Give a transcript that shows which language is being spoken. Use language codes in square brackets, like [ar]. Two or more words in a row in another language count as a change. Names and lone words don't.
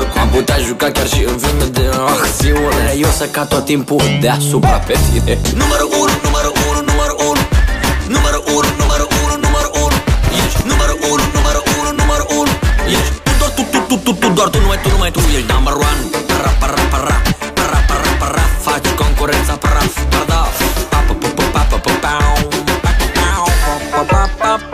[ro] Am putea juca chiar și în filme de acțiune. Eu să ca tot timpul deasupra pe tine. Numărul 1, numărul 1, numărul 1. Numărul 1, numărul 1, numărul 1. Ești numărul 1, numărul 1, numărul 1. Ești doar tu, numai tu, numai tu. Ești [en] number one. Para, para, para, para, para, para. [ro] Faci concurența praf, pardaf. Pa, pa, pa, pa, pa, pa, pa, pa, pa, pa,